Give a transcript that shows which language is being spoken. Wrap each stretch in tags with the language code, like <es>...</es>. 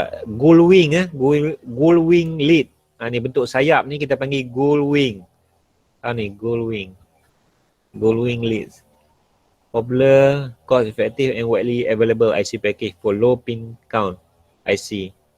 <en>Gull wing gull wing lead.</en> <ms>Ni bentuk sayap ni kita panggil gull wing.</ms> <en>Ni gull wing. Gull wing leads. Popular, cost effective and widely available IC package for low pin count IC.</en>